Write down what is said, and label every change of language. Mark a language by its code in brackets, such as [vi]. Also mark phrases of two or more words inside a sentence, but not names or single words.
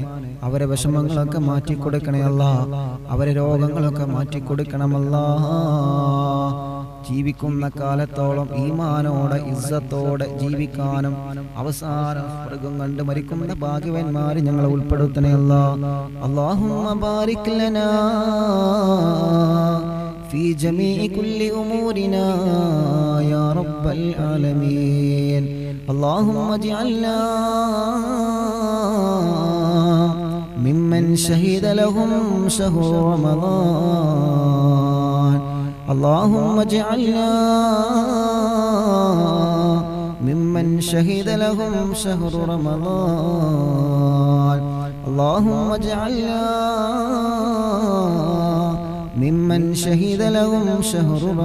[ml] അവരെ വിഷമങ്ങളൊക്കെ മാറ്റിക്കൊടുക്കണേ അല്ലാഹ്. അവരെ രോഗങ്ങളൊക്കെ മാറ്റിക്കൊടുക്കണമല്ലാഹ്. ജീവിക്കുന്ന കാലത്തോളം ഈമാനോടെ ഇസ്സത്തോടെ ജീവിക്കാനും അവസാനം സ്വർഗ്ഗം കണ്ട് മരിക്കുന്ന ഭാഗ്യവാന്മാരെ ഞങ്ങളെ ഉൾപ്പെടുത്തണേ [ar] اللهم بارك لنا في جميع كل أمورنا يا رب العالمين اللهم اجعلنا ممن شهد لهم شهر رمضان اللهم اجعلنا ممن شهد لهم شهر رمضان اللهم اجعلنا ممن شهد لهم شهر